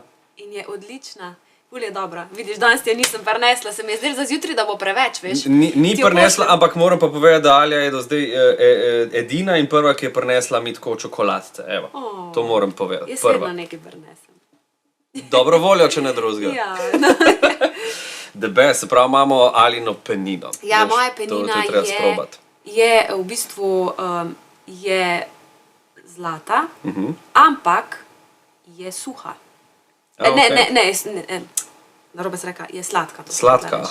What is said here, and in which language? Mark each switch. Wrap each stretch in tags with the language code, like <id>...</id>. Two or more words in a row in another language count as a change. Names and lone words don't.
<sl>in je odlična. Ful je dobra. Vidiš, danes ti je nisem prinesla, se mi je zdelo za zjutraj, da bo preveč, veš. Ni Ti jo prinesla, pošljem. ampak moram pa povedati, da Alja je do zdaj edina in prva, ki je prinesla mi tako čokoladce. Evo, to moram povedati. Jaz Prva. vedno nekaj prinesem. Dobro voljo, če ne drugega. Ja, no.</sl> <en>The best,</en> <sl>se pravi, imamo Aljino penino. Ja, Veš, moja to penina treba sprobati. je v bistvu je zlata, ampak je suha. Narobe se reka, je sladka. to sem Sladka, hotela reči.</sl>